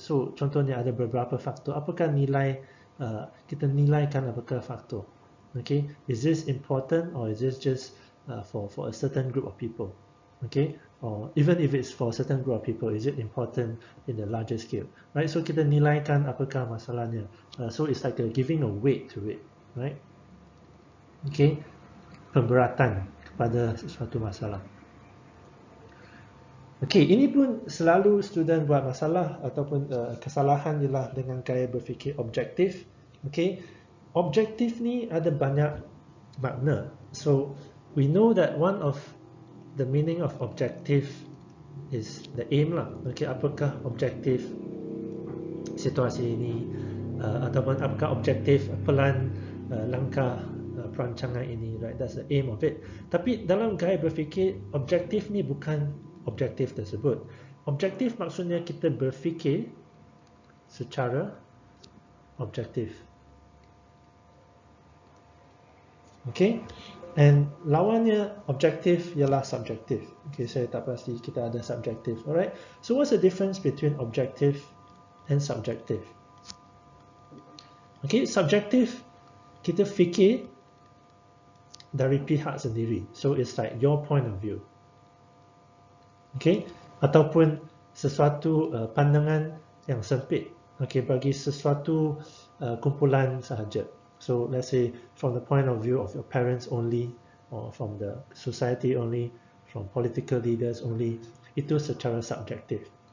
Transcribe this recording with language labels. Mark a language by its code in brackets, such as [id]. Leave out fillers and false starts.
[ms] So contohnya ada beberapa faktor. Apakah nilai kita nilaikan apakah faktor? [en] Okay, is this important or is this just for a certain group of people? Okay, or even if it's for a certain group of people, is it important in the larger scale, right? [ms] So kita nilaikan apakah masalahnya. [en] So it's like giving a weight to it, right? [ms] Okay, pemberatan kepada sesuatu masalah. Okay, ini pun selalu student buat masalah ataupun kesalahan ialah dengan gaya berfikir objektif. Okay, objektif ni ada banyak makna. [en] So we know that one of the meaning of objective is the aim lah. [ms] Okay, apakah objektif situasi ini ataupun apakah objektif pelan langkah perancangan ini, right? [en] That's the aim of it. [ms] Tapi dalam gaya berfikir objektif ni bukan objektif tersebut. Objektif maksudnya kita berfikir secara objektif. Okay, And lawannya objektif ialah subjektif. Okay, saya tak pasti kita ada subjektif. Alright. [en] So what's the difference between objective and subjective? [ms] Okay, subjektif kita fikir dari pihak sendiri. [en] So it's like your point of view. [ms] Okay, ataupun sesuatu pandangan yang sempit. Okay, bagi sesuatu kumpulan sahaja. [en] So let's say from the point of view of your parents only, or from the society only, from political leaders only, [ms] itu secara subjektif.